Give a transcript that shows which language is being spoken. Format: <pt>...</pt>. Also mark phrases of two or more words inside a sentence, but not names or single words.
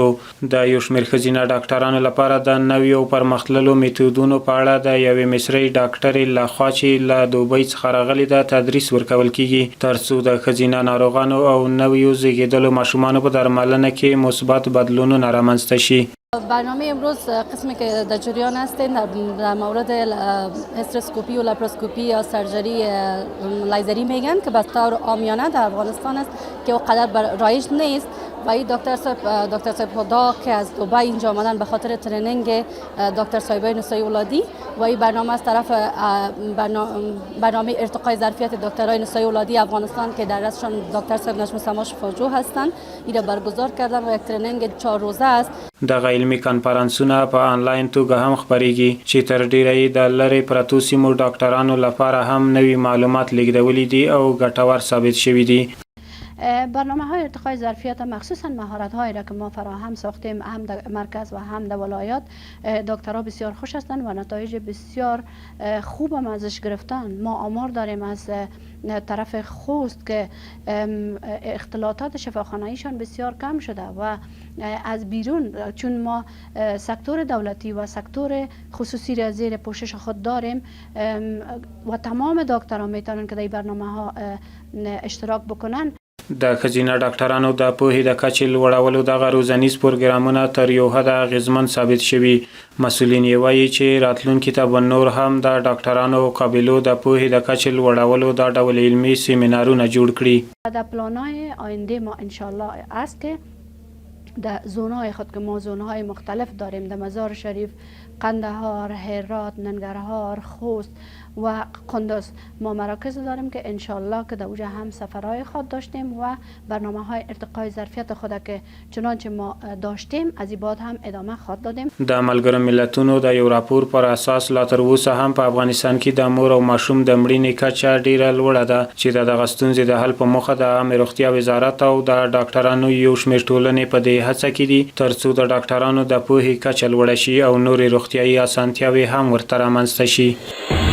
<ps>د یو شمېر ښځینه ډاکټرانو لپاره د نویو پرمختللو میتودونو په اړه د یوې مصري ډاکټرې لخوا چې له دوبۍ څخه راغلې ده تدریس ورکول کیږي، ترڅو د ښځینه ناروغانو او نویو زیږیدلو ماشومانو په درملنه کې مثبت بدلونونه رامنځته شي.</ps> <fa>برنامه امروز قسمی که در جریان هستیم در مورد هستروسکوپی و لاپروسکوپی یا سرجری لیزری میگن که به طور عامیانه در افغانستان است که اونقدر رایج نیست و این دکتر صاحب خدا که از دبی اینجا آمدن به خاطر ترینینگ دکتر صاحبای نسای اولادی و این برنامه از طرف برنامه ارتقای ظرفیت دکترای نسای اولادی افغانستان که در رأسشان دکتر صاحب نجم سما شفاجو هستند این را برگزار کردن و یک ترینینگ 4 روزه است.</fa> <ps>دغه علمي کنفرانسونه په آنلاین توګه هم خپریږي چې تر ډیره یې د لرې پرتو سیمو ډاکټرانو لپاره هم نوي معلومات لیږدولي دي او ګټور ثابت شوي دي.</ps> <fa>برنامه های ارتقای ظرفیت مخصوصا مهارت هایی را که ما فراهم ساختیم هم در مرکز و هم در ولایات دکترها بسیار خوش هستند و نتایج بسیار خوب هم ازش گرفتن. ما آمار داریم از طرف خوست که اختلاطات شفاخانه‌ایشان بسیار کم شده و از بیرون چون ما سکتور دولتی و سکتور خصوصی را زیر پوشش خود داریم و تمام دکتران میتونن که در برنامه ها اشتراک بکنن.</fa> <ps>د ښځینه ډاکټرانو د پوهې د کچې لوړولو دغه روزنیز پروګرامونه تر یو حده اغېزمن ثابت شوي. مسؤلین یې وایي چې راتلونکي ته به نور هم د ډاکټرانو او قابلو د پوهې د کچې لوړولو دا ډول علمي سیمینارونه جوړ کړي.</ps> <fa>در پلان‌های آینده ما انشالله است که در زونهای خود که ما زونهای مختلف داریم، در مزار شریف، قندهار، هرات، ننگرهار، خوست و قندوز ما مراکز داریم که انشالله که در اونجا هم سفرهای خود داشتیم و برنامه های ارتقای ظرفیت خود که چنانچه ما داشتیم از این بعد هم ادامه خود دادیم.</fa> <ps>د ملګرو ملتونو د یو راپور پر اساس لا تر اوسه هم په افغانستان کې د مور او ماشوم د مړینې کچه ډیره لوړه ده چې دغه ستونزې د حل په موخه د عامه روغتیا وزارت او د ډاکټرانو یو شمېر ټولنې په دې هڅه کې دي ترڅو د ډاکټرانو د پوهې کچه لوړه شي او نورې روغتیایي اسانتیاوې هم ورته رامنځته شي.</ps>